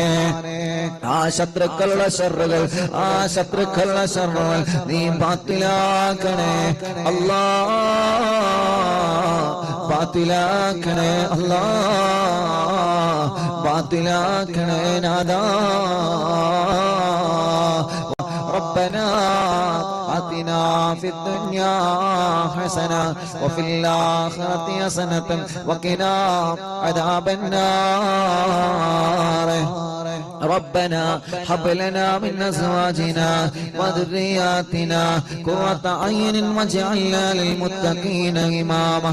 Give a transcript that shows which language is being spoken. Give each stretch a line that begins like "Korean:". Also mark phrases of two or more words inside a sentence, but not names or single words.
Malayalam: ആ ശത്രുക്കളുടെ ഷർറുകൾ നീ ബാത്തിലാക്കണേ അല്ലാ, ബാത്തിലാക്കണേ അല്ലാ, ബാത്തിലാക്കണേ നാദാ.
Arabic: ربنا آتنا في الدنيا حسنة وفي الآخرة حسنة وقنا عذاب النار. ربنا هب لنا من أزواجنا وذرياتنا قرة أعين واجعلنا للمتقين إماما.